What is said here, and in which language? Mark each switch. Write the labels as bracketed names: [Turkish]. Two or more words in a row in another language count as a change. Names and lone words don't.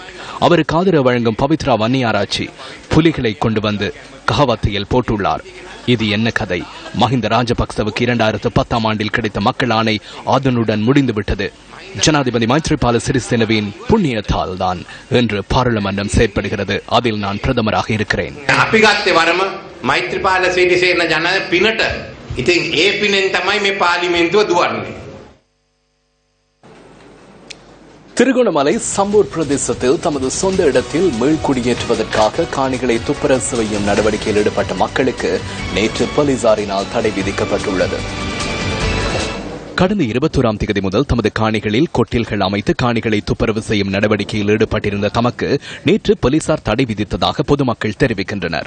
[Tamil] அவருக்கு ஆதரவு வழங்கும் பவித்ரா வன்னியாராச்சி புலிகளை கொண்டு வந்து கஹாவத்தையில் போட்டுள்ளார். இது என்ன கதை? மஹிந்த ராஜபக்சவுக்கு 2010ஆம் ஆண்டில் கிடைத்த மக்கள் ஆணை அதனுடன் முடிந்துவிட்டது. ஜனாதிபதி மைத்ரிபால சிறிசேனவின் புண்ணியத்தால் தான் என்று பாராளுமன்றம் செயற்படுகிறது. அதில் நான் பிரதமராக இருக்கிறேன். [Sinhala] අපි ගත්තේ වරම මෛත්‍රීපාල සිරිසේන ජන පිනට. ඉතින් ඒ පිනෙන් තමයි මේ පාර්ලිමේන්තුව දුවන්නේ. [Tamil] திருகோணமலை சம்பூர் பிரதேசத்தில் தமது சொந்த இடத்தில் மீள்குடியேற்றுவதற்காக காணிகளை துப்புரவு செய்யும் நடவடிக்கையில் ஈடுபட்ட மக்களுக்கு நேற்று போலீசாரினால் தடை விதிக்கப்பட்டுள்ளது. கடந்த 21ஆம் தேதி முதல் தமது காணிகளில் கொட்டில்கள் அமைத்து காணிகளை துப்புரவு செய்யும் நடவடிக்கையில் ஈடுபட்டிருந்த தமக்கு நேற்று போலீசார் தடை விதித்ததாக பொதுமக்கள் தெரிவிக்கின்றனர்.